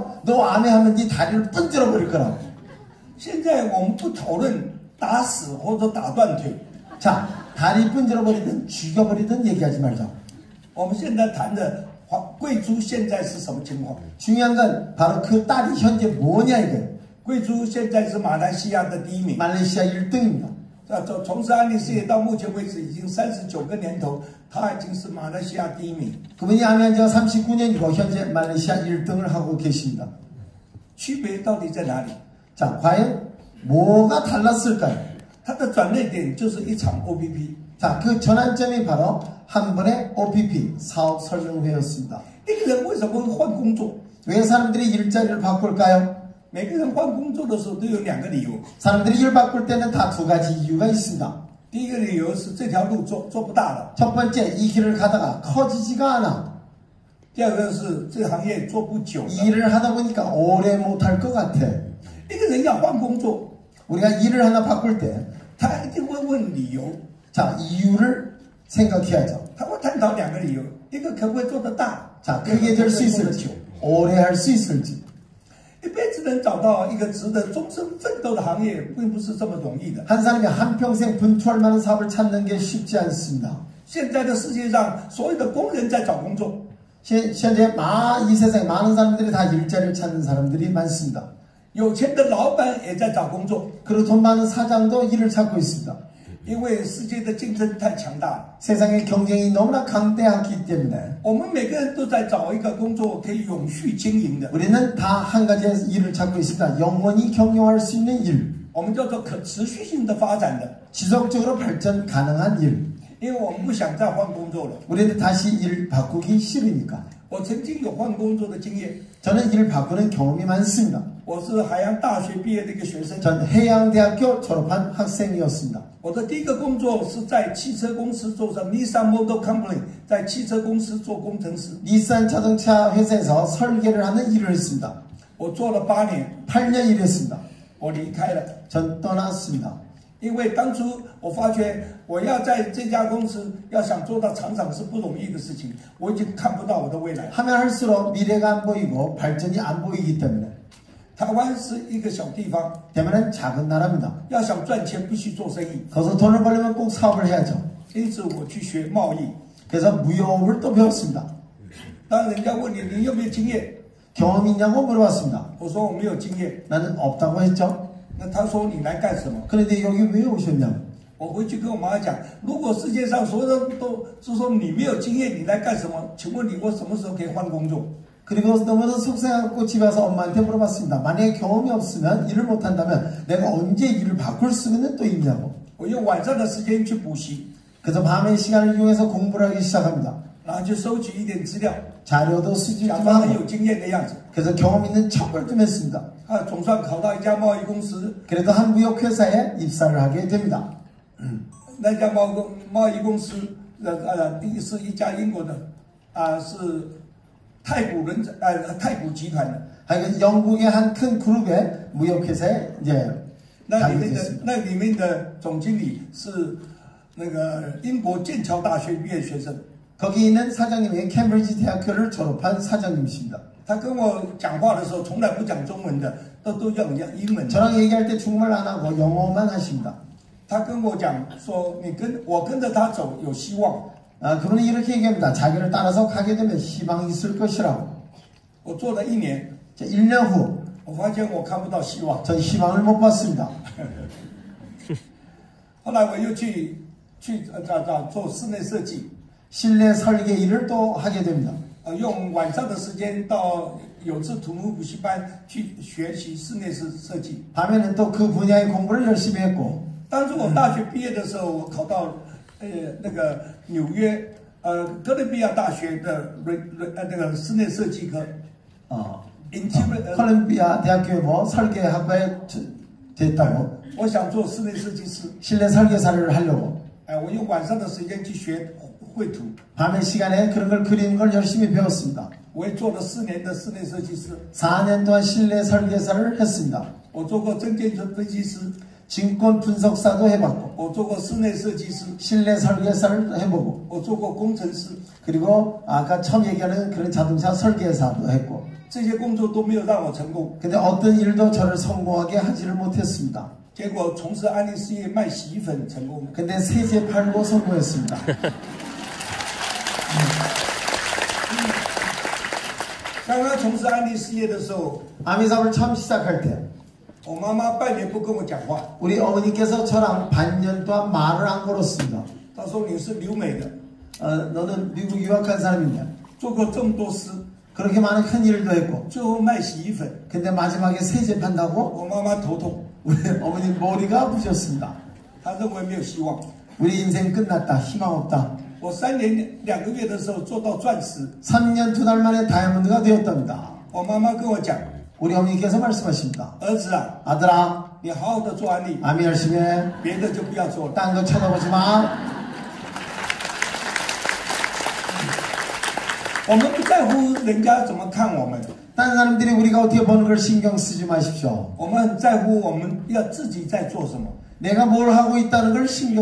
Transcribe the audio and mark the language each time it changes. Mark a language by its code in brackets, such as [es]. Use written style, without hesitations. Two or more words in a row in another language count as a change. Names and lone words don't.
[ko] 너 암에 하면 네 다리를 분질러 버릴 거라고. [zh] 现在我们不讨论打死或者打断腿， [ko] 자, 다리 분질러 버리든 죽여버리든 얘기하지 말자. [zh] 我们现在谈的贵珠现在是什么情况？ [ko] 중요한 건 바로 그 딸이 현재 뭐냐 이거예요. [zh] 贵珠现在是马来西亚的第一名， [ko] 말레이시아 1등입니다. [zh] 从事安利事业到目前为止已经39个年头，他已经是马来西亚第一名。 [ko] 그분이 암에 한 지가 39년이고 현재 말레이시아 1등을 하고 계십니다. [zh] 区别到底在哪里？ [ko] 자, 과연 뭐가 달랐을까요? [zh] 它的转捩点就是一场 OPP。 [ko] 자, 그 전환점이 바로 한 번의 OPP 사업 설명회였습니다. [zh] 一个人为什么会换工作？ [ko] 왜 사람들이 일자리를 바꿀까요? [zh] 每个人换工作的时候都有2个理由。 [ko] 사람들이 일 바꿀 때는 다 두 가지 이유가 있습니다. [zh] 第一个理由是这条路做不大了， [ko] 첫 번째, 이 길을 가다가 커지지가 않아. [zh] 第二个是这个行业做不久了。 [ko] 이 일을 하다 보니까 오래 못할 것 같아. [zh] 一个人要换工作， [ko] 우리가 일을 하나 바꿀 때, [zh] 他一定会问理由， [ko] 자, 이유를 생각해야죠. [zh] 他会探讨2个理由，一个可不可以做得大， [ko] 자, 크게 될 수 [zh] 一个可不可以做得 [ko] 있을지, [zh] 久。 [ko] 오래 할 수 있을지. [zh] 一辈子能找到一个值得终身奋斗的行业，并不是这么容易的。 [ko] 한 사람이 한평생 분투할 만한 사업을 찾는 게 쉽지 않습니다. [zh] 现在的世界上，所有的工人在找工作， [ko] 현재 이 세상에 많은 사람들이 다 일자리를 찾는 사람들이 많습니다. [zh] 有钱的老板也在找工作， [ko] 그리고 돈 많은 사장도 일을 찾고 있습니다. [zh] 因为世界的竞争太强大了。 [ko] 세상의 경쟁이 너무나 강대하기 때문에 [zh] 我们每个人都在找一个工作可以永续经营的， [ko] 우리는 다 한 가지의 일을 찾고 있습니다. 영원히 경영할 수 있는 일, [zh] 我们叫做可持续性的发展的。 [ko] 지속적으로 발전 가능한 일. [zh] 因为我们不想再换工作了。 [ko] 우리는 다시 일 바꾸기 싫으니까. [zh] 我曾经有换工作的经验， [ko] 저는 일 바꾸는 경험이 많습니다. [zh] 我是海洋大学毕业的一个学生。 [ko] 전 해양대학교 졸업한 학생이었습니다. [zh] 我的第一个工作是在汽车公司做上 Nissan Motor Company，在汽车公司做工程师。 [ko] 닛산 자동차 회사에서 설계를 하는 일을 했습니다. [zh] 我做了8年， [ko] 8년 일했습니다. [zh] 我离开了， [ko] 전 떠났습니다. [zh] 因为当初我发觉我要在这家公司要想做到厂长是不容易的事情，我已经看不到我的未来。 [ko] 하면 할수록 미래가 안 보이고 발전이 안 보이기 때문에 [zh] 台湾是一个小地方， [ko] 대만은 작은 나라입니다. [zh] 要想赚钱必须做生意， [ko] 거기서 돈을 벌려면 꼭 사업을 해야죠. [zh] 因此我去学贸易。 [ko] 그래서 무역을 또 배웠습니다. [zh] 当人家问你有没有经验， [ko] 경험이 있냐고 물어봤습니다. [zh] 我说我没有经验， [ko] 나는 없다고 했죠. [zh] 那他说你来干什么？ [ko] 그런데 여기 왜 오셨냐고. [zh] 我回去跟我妈讲，如果世界上所有人都是说你没有经验，你来干什么？请问你我什么时候可以换工作？ [ko] 그리고 너무나 속상하고 집에 와서 엄마한테 물어봤습니다. 만약에 경험이 없으면 일을 못한다면 내가 언제 일을 바꿀 수는 또 있냐고. [zh] 我用晚上的时间去补习， [ko] 그래서 밤의 시간을 이용해서 공부를 하기 시작합니다. [zh] 然后去收集一点资料， [ko] 자료도 수집 [zh] 假 [ko] 좀 [zh] 装很 [ko] 하고 [zh] 有经验的样子。 [ko] 그래서 경험 있는 척을 좀 했습니다. [zh] 总算考到一家贸易公司， [ko] 그래도 한 무역회사에 입사를 하게 됩니다. [zh] 那家贸易公司是一家英国的是太古集团的。 [ko] 하여간 영국의 한 큰 그룹의 무역회사에 이제 [zh] 那里面的总经理是那个英国剑桥大学毕业学生。 [ko] 거기 있는 사장님이 캠브리지 대학교를 졸업한 사장님이십니다. [zh] 他跟我讲话的时候从来不讲中文的，都用英文。 [ko] 저랑 얘기할 때 중국말 안 하고 영어만 하십니다. [zh] 他跟我讲说，我跟着他走有希望。 [ko] 그분이 이렇게 얘기합니다. 자기를 따라서 가게 되면 희망이 있을 것이라고. [zh] 我做了1年， [ko] 1년 후 [zh] 我发现我看不到希望。 [ko] 전 희망을 못 봤습니다. [zh] 后来我又去做室内设计， [ko] 실내 설계 일을 또 하게 됩니다. [zh] 用晚上的时间到有志土木补习班去学习室内设计。 [ko] 밤에는 또 그 분야의 공부를 열심히 했고 [zh] 当初我大学毕业的时候，我考到那个纽约哥伦比亚大学的那个室内设计科。 [ko] 콜롬비아 대학교에 뭐 설계학과에 됐다고. [zh] 我想做室内设计师。 [ko] 실내 설계사를 하려고. [zh] 我用晚上的时间去学绘图。 [ko] 밤의 시간에 그런 걸 그리는 걸 열심히 배웠습니다. [zh] 我也做了4年的室内设计师。 [ko] 4년 동안 실내 설계사를 했습니다. [zh] 我做过证券分析师。 [ko] 증권 분석사도 해봤고. [zh] 我做过室内设计师。 [ko] 실내 설계사를 해보고. [zh] 我做过工程师。 [ko] 그리고 아까 처음 얘기하는 그런 자동차 설계사도 했고. [zh] 这些工作都没有让我成功。 [ko] 근데 어떤 일도 저를 성공하게 하지를 못했습니다. [zh] 结果从事安利事业卖洗衣粉成功。 [ko] 근데 세제 팔고 성공했습니다. [zh] 刚刚从事安利事业的时候， [ko] 아미사업을 처음 시작할 때 [zh] 我妈妈半年不跟我讲话。 [ko] 우리 어머니께서 저랑 반년 동안 말을 안 걸었습니다. [zh] 她说你是留美的， [ko] 너는 미국 유학한 사람이냐? [zh] 做过这么多事， [ko] 그렇게 많은 큰 일도 했고. [zh] 最后卖洗衣粉， [ko] 근데 마지막에 세제 판다고 [zh] 我妈妈头痛， [ko] 우리 어머니 머리가 아프셨습니다. [zh] 她认为没有希望。 [ko] 우리 인생 끝났다. 희망 없다. [zh] 我3年2个月的时候做到钻石， [ko] 3년 2달 만에 다이아몬드가 되었답니다. [zh] 我妈妈跟我讲， [ko] 우리 어머니께서 말씀하십니다. [zh] 儿子啊， [ko] 아들아, [zh] 你好好的做安利， [ko] 아미 열심히 해. [zh] 别的就不要做了。 [ko] 딴 거 쳐다보지 마. [zh] 我们不在乎人家怎么看我们， [ko] 딴 사람들이 우리가 어떻게 보는 걸 신경 쓰지 마십시오. [zh] 我们很在乎我们要自己在做什么。 [ko] 내가 뭘 하고 있다는 걸 신경